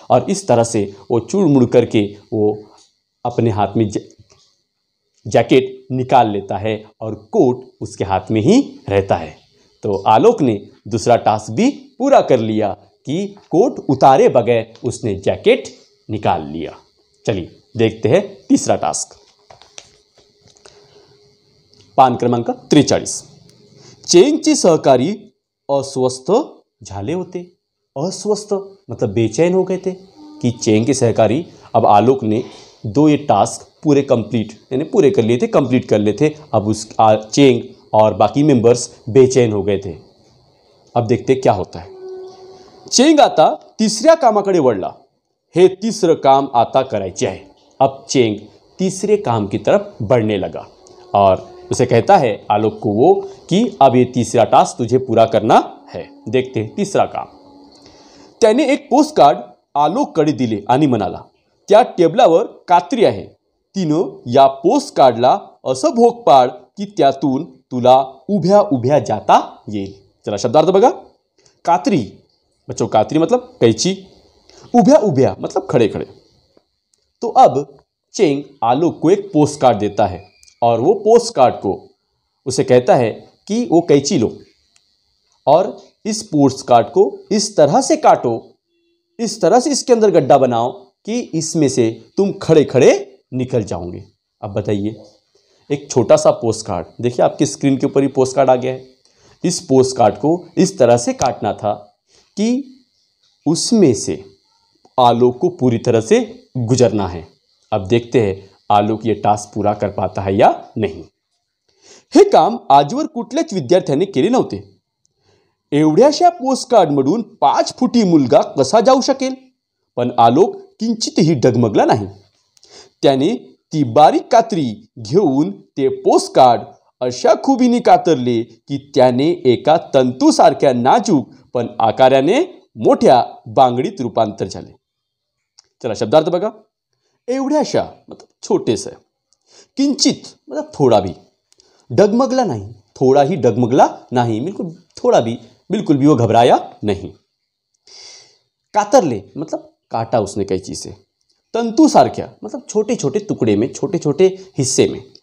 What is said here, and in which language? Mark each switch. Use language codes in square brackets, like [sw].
[hi] और इस तरह से वो चूड़-मुड़ करके वो अपने हाथ में जैकेट निकाल लेता है और कोट उसके हाथ में ही रहता है। तो आलोक ने दूसरा टास्क भी पूरा कर लिया कि कोट उतारे बगैर उसने जैकेट निकाल लिया। चलिए देखते हैं तीसरा टास्क। [mr] पान क्रमांक 43। चेंगचे सहकारी अस्वस्थ झाले होते। [hi] अस्वस्थ मतलब बेचैन हो गए थे कि चेंग के सहकारी, अब आलोक ने ये टास्क पूरे कर लिए थे, कंप्लीट कर लिए थे। अब चेंग और बाकी मेंबर्स बेचैन हो गए थे। अब देखते क्या होता है। [mr] चेंग आता तिसऱ्या कामाकडे वळला। हे तिसरं काम आता करायचे आहे। [hi] अब चेंग तीसरे काम की तरफ बढ़ने लगा और उसे कहता है आलोक को वो कि अब ये तीसरा टास्क तुझे पूरा करना है। देखते हैं तीसरा काम। [mr] त्याने एक पोस्ट कार्ड आलोककडे दिले आणि म्हणाला, त्या टेबलावर कात्री आहे, तिनं या पोस्ट कार्डला असं भोग पाड की त्यातून तुला उभ्या उभ्या जाता येईल। चला शब्दार्थ बघा। [hi] कात्री बच्चों, कात्री मतलब कैची, उभ्या उभ्या मतलब खड़े खड़े। तो अब चेंग आलोक को एक पोस्ट कार्ड देता है और वो पोस्ट कार्ड को उसे कहता है कि वो कैंची लो और इस पोस्ट कार्ड को इस तरह से काटो, इस तरह से इसके अंदर गड्ढा बनाओ कि इसमें से तुम खड़े खड़े निकल जाओगे। अब बताइए, एक छोटा सा पोस्ट कार्ड, देखिए आपकी स्क्रीन के ऊपर ही पोस्ट कार्ड आ गया है। इस पोस्ट कार्ड को इस तरह से काटना था कि उसमें से आलोक को पूरी तरह से गुजरना है। अब देखते हैं आलोक ये टास्क पूरा कर पाता है या नहीं। [mr] हे काम आजवर कुठल्याच विद्यार्थ्याने केले नव्हते। एवढ्याशा पोस्ट कार्डमधून 5 फुटी मुलगा कसा जाऊ शकेल? पण आलोक किंचितही डगमगला नाही। त्याने ती बारीक कात्री घेऊन ते पोस्ट कार्ड अशा खुबीने कातरले की त्याने एका तंतूसारख्या नाजूक पण आकाराने मोठ्या बांगडीत रूपांतर झाले। चला शब्दार्थ बघा। [hi] एवढ्याशा मतलब छोटे से, किंचित मतलब थोड़ा भी, डगमगला नहीं, थोड़ा ही डगमगला नहीं, बिल्कुल थोड़ा भी, बिल्कुल भी वो घबराया नहीं। कातरले मतलब काटा उसने कैंची से, तंतू सारख्या मतलब छोटे छोटे टुकड़े में, छोटे छोटे हिस्से में।